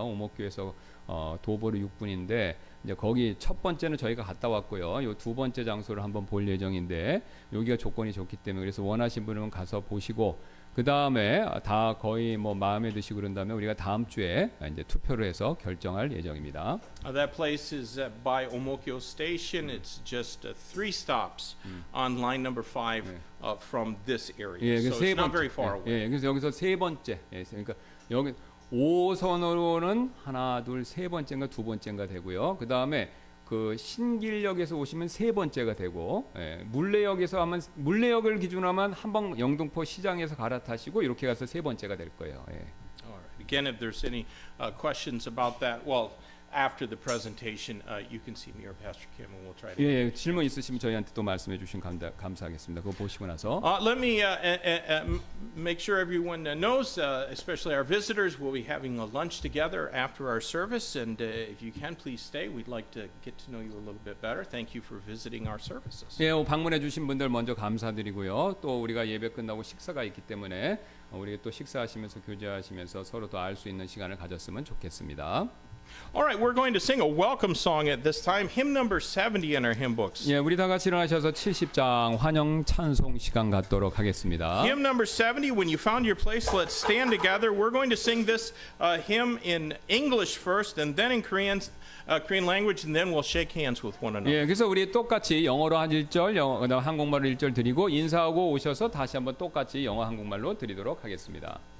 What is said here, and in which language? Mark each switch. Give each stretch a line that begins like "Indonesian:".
Korean: 오목교에서 도보로 6분인데 이제 거기 첫 번째는 저희가 갔다 왔고요. 요 두 번째 장소를 한번 볼 예정인데 여기가 조건이 좋기 때문에 그래서 원하신 분은 가서 보시고 그 다음에 다 거의 뭐 마음에 드시고 그런 다음에 우리가 다음 주에 이제 투표를 해서 결정할 예정입니다.
English: That place is by Omokyo Station. It's just 3 stops on line number 5 from this area.
Korean: 예,
English: So
Korean: 그래서 세
English: it's not
Korean: 번째.
English: very far away.
Korean: 예, 그래서 여기서 세 번째. 예, 그러니까 여기 5선으로는 하나, 둘, 세 번째인가 두 번째인가 되고요. 그 다음에 그 신길역에서 오시면 세 번째가 되고 물레역에서 하면 물레역을 기준으로 하면 한번 영등포 시장에서 갈아타시고 이렇게 가서 세 번째가 될 거예요. 예.
English: All right. Again, if there's any questions about that, well, after the presentation, you can see me or Pastor Kim, and we'll try to.
Korean: 예, 질문 있으시면 저희한테 또 말씀해 주시면 감사하겠습니다. 그거 보시고 나서.
English: Let me make sure everyone knows, especially our visitors, we'll be having a lunch together after our service, and if you can, please stay. We'd like to get to know you a little bit better. Thank you for visiting our services.
Korean: 예, 방문해 주신 분들 먼저 감사드리고요. 또 우리가 예배 끝나고 식사가 있기 때문에 우리가 또 식사하시면서 교제하시면서 서로 더 알 수 있는 시간을 가졌으면 좋겠습니다.
English: All right, we're going to sing a welcome song at this time, hymn number 70 in our hymn books.
Korean: 예, 우리 다 같이 일어나셔서 70장 환영 찬송 시간 갖도록 하겠습니다.
English: Hymn number 70, when you found your place, let's stand together. We're going to sing this hymn in English first, and then in Korean language, and then we'll shake hands with one another.
Korean: 예, 그래서 우리 똑같이 영어로 한 1절, 그다음 한국말로 1절 드리고 인사하고 오셔서 다시 한번 똑같이 영어 한국말로 드리도록 하겠습니다.